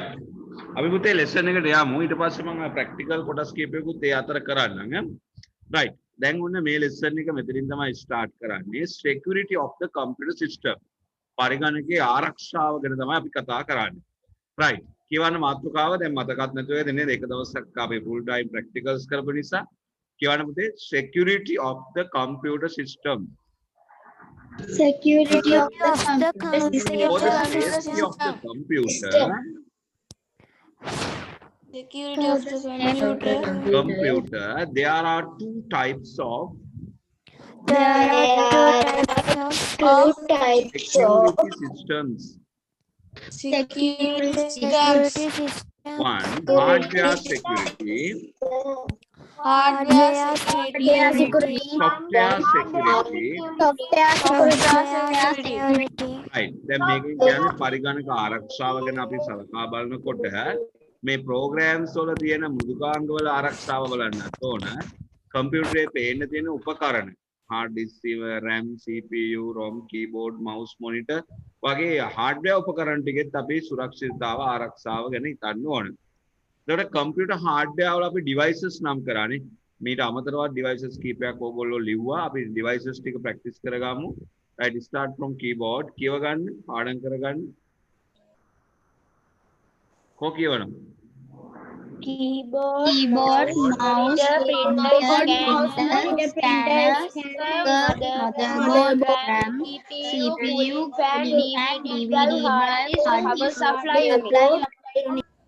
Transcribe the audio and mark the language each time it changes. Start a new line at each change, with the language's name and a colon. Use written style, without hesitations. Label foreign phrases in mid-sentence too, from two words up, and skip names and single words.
Sinhala: අපි පුතේ lesson එකට යමු. ඊට පස්සේ මම practical කොටස් කීපයකුත් ඒ අතර කරන්නම්. Right. දැන් ඔන්න මේ lesson එක මෙතනින් තමයි start කරන්නේ.
English: Security of the computer system.
Sinhala: පරිගණකයේ ආරක්ෂාව ගැන තමයි අපි කතා කරන්නේ. Right. කියවන මාතෘකාව දැන් මතකත් නැතුව දෙන්නේ එක දවසක් අපි
English: full time practicals
Sinhala: කරපු නිසා කියවන පුතේ
English: security of the computer system. Security of the Of the computer For the computer safety of the computer, Security of the computer. there are two types of There are two types of security systems. Security security systems. systems. One, hardware security, Hardware Hardware security. security. software security. Software security. Right.
Sinhala: දැන් මේකෙන් කියන්නේ පරිගණක ආරක්ෂාව ගැන අපි සලකා බලනකොට මේ programs වල තියෙන මෘදුකාංග වල ආරක්ෂාව බලන්නත් ඕන. කම්පියුටරේ පේන්න තියෙන උපකරණ
English: hard disk, RAM, CPU, ROM, keyboard, mouse, monitor
Sinhala: වගේ hardware උපකරණ ටිකෙත් අපි සුරක්ෂිතතාව ආරක්ෂාව ගැන හිතන්න ඕන. එතකොට
English: computer hardware
Sinhala: වල අපි devices නම් කරානේ. මීට අමතරව devices කීපයක් ඕගොල්ලෝ ලිව්වා. අපි devices ටික practice කරගමු.
English: Right, start from keyboard.
Sinhala: කියව ගන්න, පාඩම් කරගන්න. කො කියවනවා?
English: Keyboard, mouse, printer, scanner, motherboard, RAM, CPU, DVD, hard disk, power supply unit.